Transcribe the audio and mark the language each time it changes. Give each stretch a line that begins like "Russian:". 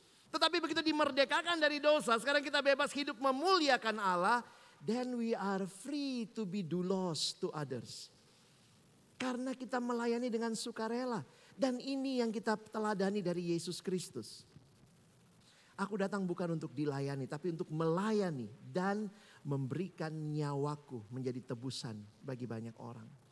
Indonesian: Tetapi begitu dimerdekakan dari dosa, sekarang kita bebas hidup memuliakan Allah.
English: Then we are free to be doulos to others.
Indonesian: Karena kita melayani dengan sukarela. Dan ini yang kita teladani dari Yesus Kristus. Aku datang bukan untuk dilayani, tapi untuk melayani dan memberikan nyawaku menjadi tebusan bagi banyak orang.